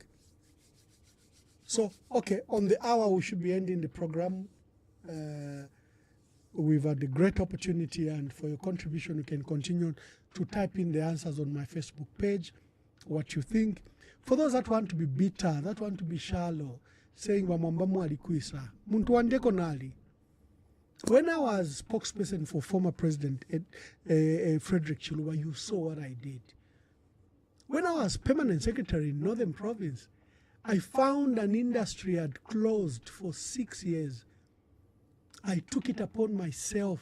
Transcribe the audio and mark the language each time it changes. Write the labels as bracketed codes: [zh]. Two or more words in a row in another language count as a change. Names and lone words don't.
[en] So, okay, on the hour, we should be ending the program. We've had a great opportunity, and for your contribution, you can continue to type in the answers on my Facebook page, what you think. For those that want to be bitter, that want to be shallow, saying Wamwambamu alikuisa. [bem] Muntu wandeko nali. [en] When I was spokesperson for former President Frederick Chiluba, you saw what I did. When I was permanent secretary in Northern Province, I found an industry had closed for 6 years. I took it upon myself.